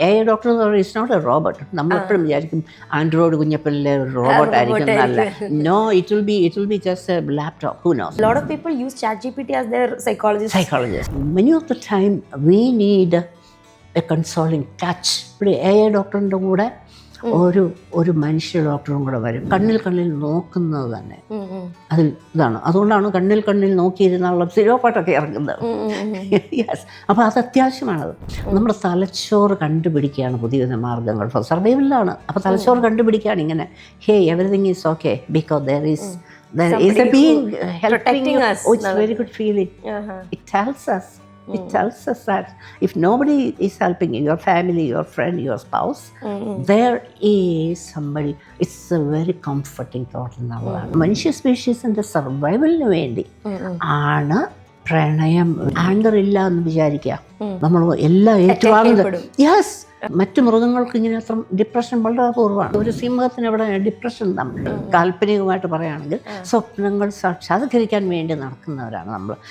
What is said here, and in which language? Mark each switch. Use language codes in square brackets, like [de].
[ml] AI doctor എന്ന് പറയുന്നത് [en] It's not a robot. [ml] നമ്മൾ എപ്പോഴും വിചാരിക്കും ആൻഡ്രോയിഡ് കുഞ്ഞപ്പനിലെ ഒരു റോബോട്ട് ആയിരിക്കും എന്നല്ല. [en] No, it will be just a laptop. Who knows? A lot of people use ChatGPT as their psychologist. Many of the time we need a consoling touch. [ml] ഇപ്പോൾ AI ഡോക്ടറിൻ്റെ കൂടെ ഒരു മനുഷ്യ ഡോക്ടറും കൂടെ വരും. കണ്ണിൽ നോക്കുന്നത് തന്നെ അതിൽ ഇതാണ്. അതുകൊണ്ടാണ് കണ്ണിൽ നോക്കിയിരുന്നുള്ള സിരോപ്പാട്ടൊക്കെ ഇറങ്ങുന്നത്. യെസ്, അപ്പോൾ അത് അത്യാവശ്യമാണത്. നമ്മുടെ തലച്ചോറ് കണ്ടുപിടിക്കുകയാണ് പുതിയ മാർഗ്ഗങ്ങൾ. ഫോർ സർവൈവലിലാണ്. അപ്പോൾ തലച്ചോറ് കണ്ടുപിടിക്കുകയാണ് ഇങ്ങനെ, [en] Hey everything is okay because there is a being helping us. Oh, it's a very good feeling. It tells us that if nobody is helping you, your family, your friend, your spouse, there is somebody. It's a very comforting thought [ml] എന്നുള്ളതാണ്. മനുഷ്യ സ്പീഷീസിൻ്റെ സർവൈവലിന് വേണ്ടി ആണ് പ്രണയം. Anchor ഇല്ല എന്ന് വിചാരിക്കുക, നമ്മൾ എല്ലാം ഏറ്റുവാങ്ങുന്നത്. യെസ്, മറ്റു മൃഗങ്ങൾക്ക് ഇങ്ങനെ അത്ര ഡിപ്രഷൻ വളരെ അപൂർവമാണ്. ഒരു സിംഹത്തിന് എവിടെ ഡിപ്രഷൻ നമ്മൾ കാൽപ്പനികമായിട്ട് പറയുകയാണെങ്കിൽ സ്വപ്നങ്ങൾ സാക്ഷാത്കരിക്കാൻ വേണ്ടി നടക്കുന്നവരാണ് നമ്മൾ.